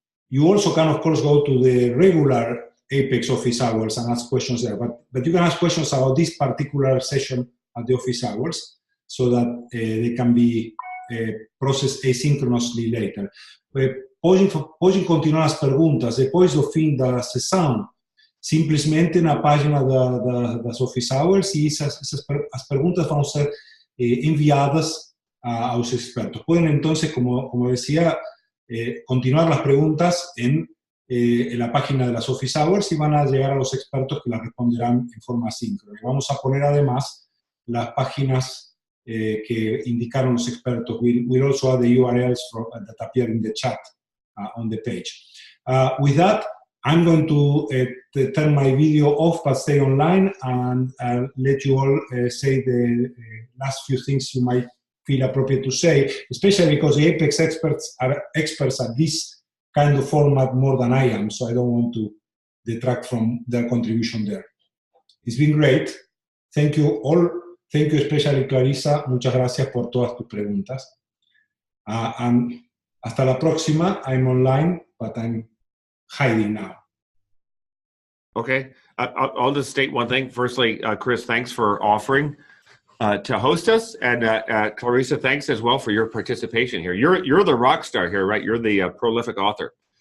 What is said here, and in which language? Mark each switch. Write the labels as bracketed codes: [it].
[en] You also can, of course, go to the regular Apex office hours and ask questions there, but you can ask questions about this particular session at the office hours, so that they can be processed asynchronously later. [pt] Pode continuar as perguntas depois do fim da sessão, simplesmente na página das office hours, e as perguntas vão ser enviadas aos expertos. [es] Pueden entonces, como decía, continuar las preguntas en la página de las office hours y van a llegar a los expertos que las responderán en forma asíncrona. Vamos a poner además las páginas que indicaron los expertos. [en] We'll also add the URLs that appear in the chat on the page. With that, I'm going to turn my video off, but stay online, and let you all say the last few things you might feel appropriate to say, especially because the Apex experts are experts at this kind of format more than I am, so I don't want to detract from their contribution there. It's been great. Thank you all. Thank you especially, Clarisa. [es] Muchas gracias por todas tus preguntas. And hasta la próxima. [en] I'm online, but I'm hiding now. Okay, I'll just state one thing. Firstly, Cris, thanks for offering to host us, and Clarisa, thanks as well for your participation here. You're the rock star here, right? You're the prolific author.